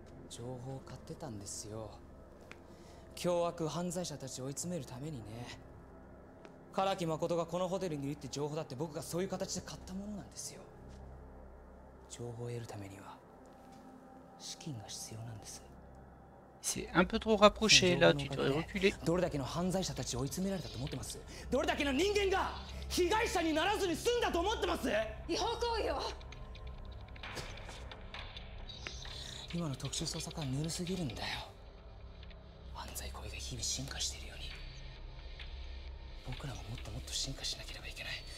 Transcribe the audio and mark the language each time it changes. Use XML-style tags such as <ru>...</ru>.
<ja>情報を買ってたんですよ。凶悪犯罪者たちを追い詰めるためにね。唐木誠がこのホテルにいるって情報だって僕がそういう形で買ったものなんですよ。情報を得るためには資金が必要なんです。</ja> <fr>C'est un peu trop rapproché là, tu devrais reculer.</fr> <ja>どれだけの犯罪者たちを追い詰められたと思ってます？どれだけの人間が被害者にならずに済んだと思ってます？違法行為よ。今の特殊捜査官はぬるすぎるんだよ。犯罪行為が日々進化しているように僕らももっともっと進化しなければいけない。</ja>